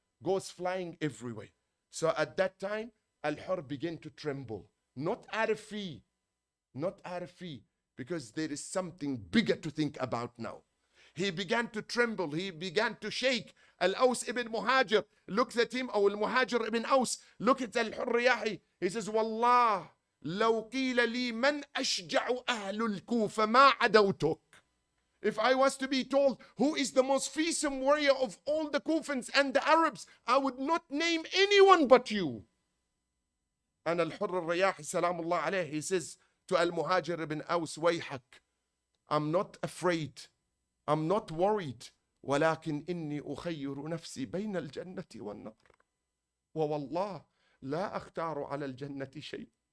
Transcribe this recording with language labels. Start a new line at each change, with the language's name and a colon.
English: Goes flying everywhere. So at that time, Al-Hurr began to tremble. Not out of fear. Not out of fear. Because there is something bigger to think about now. He began to tremble. He began to shake. Al-Aws ibn Muhajir looks at him, or Al-Muhajir ibn Aws, look at Al-Hurr. He says,
Arabic: Wallah, لو قيل لي من أشجع أهل الكوفة ما عدوتك.
English: If I was to be told who is the most fearsome warrior of all the Kufans and the Arabs, I would not name anyone but you. And Al-Hurr al-Riyahi, salamullah alayhi, he says to Al-Muhajir ibn Aws, Wayhak, I'm not afraid, I'm not worried,
Arabic: ولكن إني أخير نفسي بين الجنة والنار ووالله لا أختار على الجنة شيء.